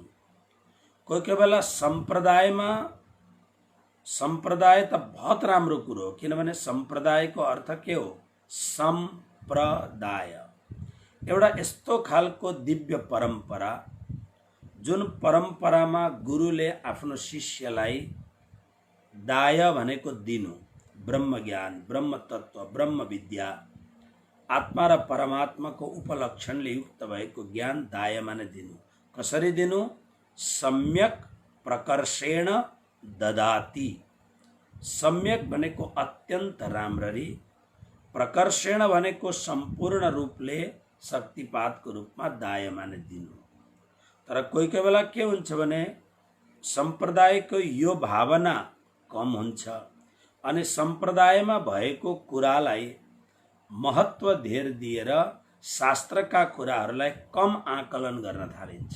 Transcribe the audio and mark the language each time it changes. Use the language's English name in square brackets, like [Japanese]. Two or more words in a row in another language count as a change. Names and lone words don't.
[Nepali] कोही कोही बेला सम्प्रदाय त बहुत राम्रो कुरो हो, किनभने सम्प्रदायको अर्थ के हो? सम्प्रदाय, एउटा यस्तो खालको दिव्य परम्परा जुन परम्परामा गुरुले आफ्नो शिष्यलाई दाय भनेको दिनु, ब्रह्म ज्ञान, ब्रह्म तत्व, ब्रह्म विद्या, आत्मा र परमात्माको उपलक्षणले युक्त भएको ज्ञान दाय माने दिनु। कसरी दिनु? [Sanskrit] सम्यक प्रकर्षेण ददाति। [Nepali] सम्यक भनेको अत्यन्त राम्ररी, प्रकर्षेण भनेको सम्पूर्ण रूपले शक्तिपातको रूपमा दाय माने दिनु। तर कोही कोही बेला के हुन्छ भने सम्प्रदायको यो भावना कम हुन्छ अनि सम्प्रदायमा भएको कुरालाई महत्त्व धेर दिएर शास्त्रका कुराहरूलाई कम आकलन गर्न थालिन्छ।